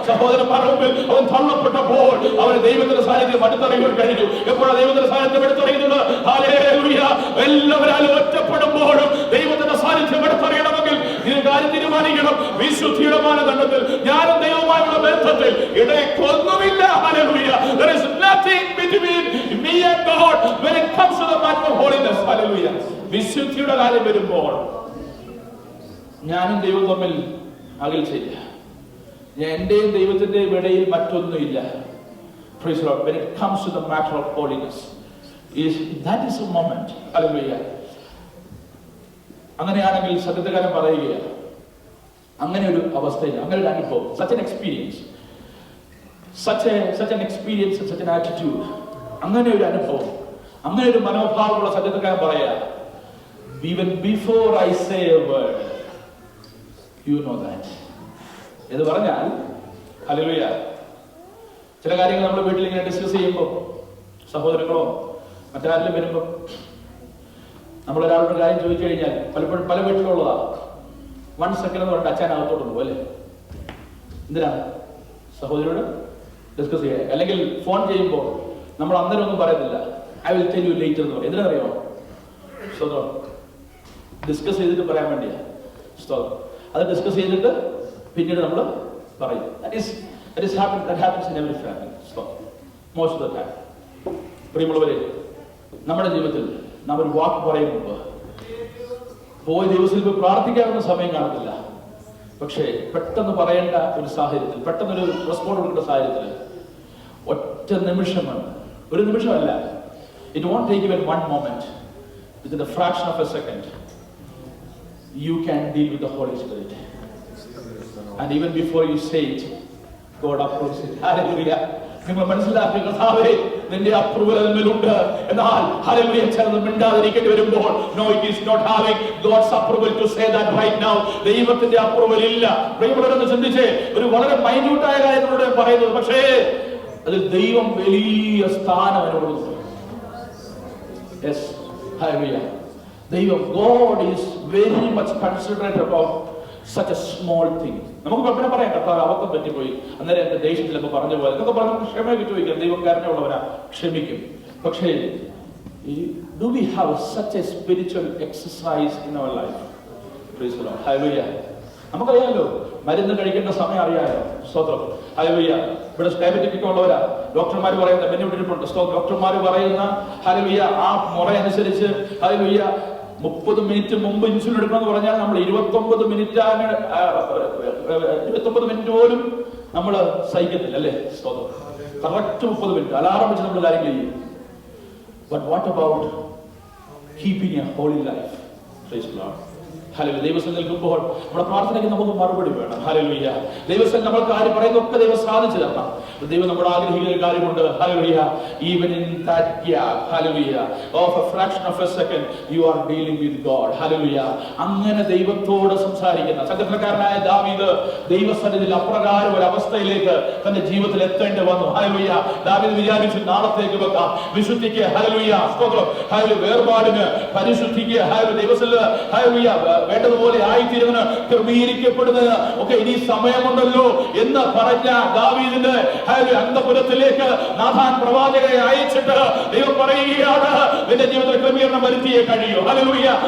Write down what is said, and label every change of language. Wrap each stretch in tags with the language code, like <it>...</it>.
<ml>സഹോദരന്മാരുടെ മുമ്പിൽ അവൻ തള്ളപ്പെട്ടപ്പോൾ അവന് ദൈവത്തിന്റെ സാന്നിധ്യം അടുത്തറിയുവാൻ കഴിഞ്ഞു. എപ്പോഴാണ് ദൈവത്തിന്റെ സാന്നിധ്യം അടുത്തറിയുന്നത്? ഹല്ലേലൂയ. എല്ലാവരും ഒറ്റപ്പെടുമ്പോഴും ദൈവത്തിന്റെ സാന്നിധ്യം അടുത്തറിയണമെങ്കിൽ ഇതിന് കാര്യം തീരുമാനിക്കണം. വിശുദ്ധിയുടെ മാനദണ്ഡത്തിൽ ഞാനും ദൈവവുമായുള്ള ബന്ധത്തിൽ ഇടയ്ക്കൊന്നുമില്ല. Hallelujah.</ml> <en>There is nothing between me and God when it comes to the matter of holiness.</en> <ml>Hallelujah. വിശുദ്ധിയുടെ കാര്യം വരുമ്പോൾ ഞാനും ദൈവം തമ്മിൽ അകൽച്ചയില്ല. എന്റെയും ദൈവത്തിന്റെയും ഇടയിൽ മറ്റൊന്നുമില്ല.</ml> <en>Praise the Lord. When it comes to the matter of holiness, that is a moment. Hallelujah.</en> <ml>അങ്ങനെയാണെങ്കിൽ സത്യകാരൻ പറയുകയാണ്, അങ്ങനെ ഒരു അവസ്ഥയിൽ, അങ്ങനെ ഒരു അനുഭവം,</ml> <en>such an experience, such an experience, such an attitude,</en> <ml>അങ്ങനെ ഒരു അനുഭവം, അങ്ങനെ ഒരു മനോഭാവമുള്ള സത്യകാരൻ പറയാ,</ml> <en>even before I say a word, you know that.</en> <ml>എന്ന് പറഞ്ഞാൽ, ഹല്ലേലൂയ, ചില കാര്യങ്ങൾ നമ്മൾ വീട്ടിൽ ഇങ്ങനെ ഡിസ്കസ് ചെയ്യുമ്പോൾ, സഹോദരങ്ങളോ മറ്റാരെങ്കിലും വരുമ്പോൾ നമ്മൾ ഒരാളുടെ കാര്യം ചോദിച്ചു കഴിഞ്ഞാൽ പലപ്പോഴും പല വീട്ടിലുള്ളതാ, 1 സെക്കൻഡ് എന്ന് പറഞ്ഞിട്ട് അച്ഛനകത്തോട്ട് പോകും അല്ലേ? എന്തിനാണ്? സഹോദരിയോട് ഡിസ്കസ് ചെയ്യാൻ. അല്ലെങ്കിൽ ഫോൺ ചെയ്യുമ്പോൾ നമ്മൾ അന്നേരം ഒന്നും പറയുന്നില്ല,</ml> <en>I will tell you later</en> <ml>എന്ന് പറയും. എന്തിനറിയാമോ? സ്തോത്രം. ഡിസ്കസ് ചെയ്തിട്ട് പറയാൻ വേണ്ടിയാ. സ്തോത്രം. അത് ഡിസ്കസ് ചെയ്തിട്ട് പിന്നീട് നമ്മൾ പറയും.</ml> <en>That happens in every family. Most of the time.</en> <ml>പ്രിയമുള്ളവരെ, നമ്മുടെ ജീവിതത്തിൽ നാം ഒരു വാക്ക് പറയും മുമ്പ് പോയി ദിവസത്തിൽ പോയി പ്രാർത്ഥിക്കാനുള്ള സമയം കാണത്തില്ല. പക്ഷേ പെട്ടെന്ന് പറയേണ്ട ഒരു സാഹചര്യത്തിൽ, പെട്ടെന്നൊരു റെസ്പോണ്ട് കൊടുക്കേണ്ട സാഹചര്യത്തിൽ ഒറ്റ നിമിഷമാണ്, ഒരു നിമിഷമല്ല,</ml> <en>it won't take even one moment, within a fraction of a second you can deal with the Holy Spirit, and even before you say it, God approves it. Hallelujah.</en> <ml>നിങ്ങൾ മനസ്സിലാക്കുക, കർത്താവേ നിന്റെ അപ്രൂവൽ അതിന്മേലുണ്ട്. എന്നാൽ ഹല്ലേലൂയ ചിലത് മിണ്ടാതിരിക്കേണ്ടി വരുമ്പോൾ,</ml> <en>no, it is not having God's approval to say that right now.</en> <ml>ദൈവത്തിന്റെ approval ഇല്ല. പ്രിയമുള്ളവരൊന്ന് ചിന്തിച്ചേ, ഒരു വളരെ മൈന്യൂട്ടായ കാര്യങ്ങളോട് പറയുന്നത്, പക്ഷേ അതിൽ ദൈവം വലിയ സ്ഥാനം അനുഭവിക്കുന്നു.</ml> <en>Yes, hallelujah. ദൈവം, God is very much considerate about such a small thing.</en> <ml>നമുക്ക് എപ്പോഴും പറയാം, കർത്താവ് അബദ്ധം പറ്റിപ്പോയി, അന്നേരം എന്റെ ദേഷ്യത്തിലൊക്കെ പറഞ്ഞു പോലെ എന്നൊക്കെ പറഞ്ഞ് നമുക്ക് ക്ഷമ കിട്ടുവയ്ക്കാം. ദൈവം കാരണമുള്ളവരാ, ക്ഷമിക്കും.</ml> <en>പക്ഷേ do we have such a spiritual exercise in our life? Praise the Lord. Hallelujah.</en> <ml>നമുക്കറിയാമല്ലോ, മരുന്ന് കഴിക്കേണ്ട സമയം അറിയാമല്ലോ. സ്തോത്രം. ഹല്ലേലൂയ. ഇവിടെ ഡയബറ്റിക് ഒക്കെ ഉള്ളവരാ, ഡോക്ടർമാർ പറയുന്ന ബെനിഫിറ്റ്, ഡോക്ടർമാർ പറയുന്ന ഹല്ലേലൂയ ആ മുറ അനുസരിച്ച് ഹല്ലേലൂയ 30 മിനിറ്റ് മുമ്പ് ഇൻസുലിൻ എടുക്കണമെന്ന് പറഞ്ഞാൽ നമ്മൾ 29 മിനിറ്റ് പോലും നമ്മൾ സഹിക്കത്തില്ല അല്ലേ? കറക്റ്റ് 30 മിനിറ്റ് അലാറം വെച്ച് നമ്മൾ കാര്യങ്ങൾ ചെയ്യും.</ml> <en>But what about keeping a holy life? Praise the Lord. Hallelujah.</en> <ml>ദൈവത്തിൽ നിൽക്കുമ്പോൾ നമ്മുടെ പ്രാർത്ഥനയ്ക്ക് നമുക്ക് മറുപടി വേണം. ഹല്ലേലൂയ. ദൈവത്തിൽ നമ്മൾ കാര്യം പറയുന്നതൊക്കെ ദൈവം സാധിച്ചു തരണം. ദൈവം നമ്മൾ ആഗ്രഹിക്കുന്ന ഒരു കാര്യമുണ്ട്. Hallelujah.</ml> <en>Even in that gap, hallelujah, of a fraction of a second, you are dealing with God. Hallelujah.</en> <ml>അങ്ങനെ ദൈവത്തോട് സംസാരിക്കുന്ന സങ്കീർത്തനക്കാരനായ ദാവീദ് ദൈവസന്നിധിയിൽ അപ്രകാരം ഒരു അവസ്ഥയിലേക്ക് തന്റെ ജീവിതത്തിൽ എത്തേണ്ടി വന്നു. ഹല്ലേലൂയ. ദാവീദ് വിചാരിച്ചു, നാളത്തേക്ക് വെക്കാം, വിശുദ്ധിക്ക് ഹല്ലേലൂയ, സ്തോത്രം, ഹല്ലേലൂയ, വേർപാടിന്, പരിശുദ്ധിക്ക്, ഹല്ലേലൂയ, ദൈവത്തിൽ ഹല്ലേലൂയ വേണ്ടതുപോലെ ആയിത്തീരുന്നതിന്, ക്രമീകരിക്കപ്പെടുന്നതിന് ഒക്കെ ഇനി സമയമുണ്ടല്ലോ എന്ന് പറഞ്ഞ ദാവീദിന്റെ അന്തപുരത്തിലേക്ക് നാഥാൻ പ്രവാചകരെ അയച്ചിട്ട് ദൈവം പറയുകയാണ്, നിന്റെ ജീവിതത്തിൽ ക്രമീകരണം വരുത്തിയേ കഴിയൂ. ഹല്ലേലൂയ.</ml>